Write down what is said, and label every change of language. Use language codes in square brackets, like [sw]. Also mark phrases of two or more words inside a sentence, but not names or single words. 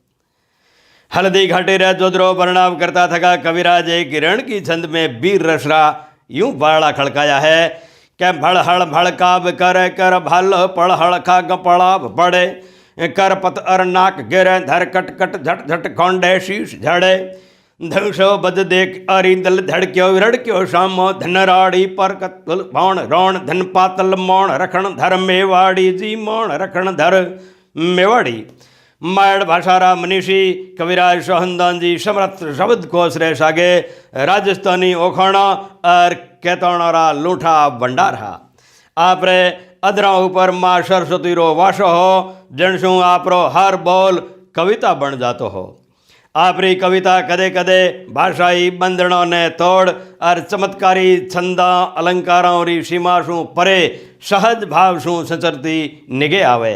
[raj] हल्दी घाटे रे जोधरो वर्णाव करता थका कविराज एक रण की छंद में वीर रसरा यूं बाड़ा खड़काया है कि भड़हड़ भड़काब कर भल पड़हड़ खा गपड़ाब पड़े, कर पत अर नाक गिरे धर कट कट झट झट कौंडे शीश झड़े, धनुषो बद देख अरिंदल धड़क्यो रड़क्यो शामो धनराड़ी पर कतुल भौण रौण धन पातल मौण रखण धर मेवाड़ी जी मौण रखण धर मेवाड़ी। मायड़ भाषारा मनीषी कविराज सोहनदान जी समर्थ शब्द कोश रे सागे राजस्थानी ओखाणा और केतौणारा लूठा भंडारा। आप रे अदरा ऊपर माँ सरस्वती रो वासो हो, जनसू आपरो हर बोल कविता बन जातो हो। आपरी कविता कदे कदे भाषाई बंधनों ने तोड़ और चमत्कारी छंदा अलंकारों री सीमा शू परे सहज भाव शू सचरती निगे आवे।